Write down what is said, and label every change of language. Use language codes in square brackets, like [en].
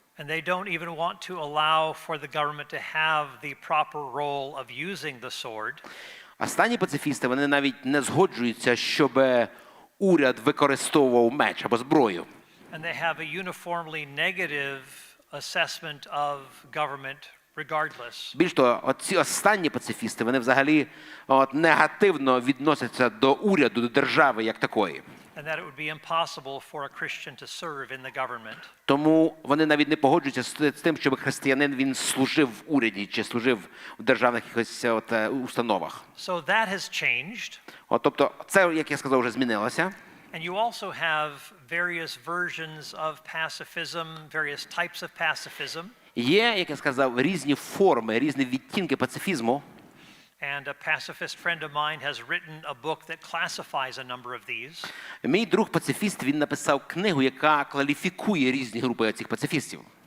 [en] And they don't even want to allow for the government to have the proper role of using the sword. [uk] Останні пацифісти, вони навіть не згоджуються, щоб уряд використовував меч або зброю. [en] And they have a uniformly negative assessment of government regardless. [uk] Більш того, оці останні пацифісти, вони взагалі негативно відносяться до уряду, до держави як такої. [en] And that it would be impossible for a Christian to serve in the government. [uk] Тому вони навіть не погоджуються з тим, щоб християнин він служив в уряді чи служив в державних якихось установах. [en] So that has changed. [uk] Тобто це, як я сказав, вже змінилося. [en] And you also have various versions of pacifism, various types of pacifism. [uk] Є, як я сказав, різні форми, різні відтінки пацифізму. [en] And a pacifist friend of mine has written a book that classifies a number of these. [uk] Мій друг пацифіст, він написав книгу, яка кваліфікує різні групи цих пацифістів.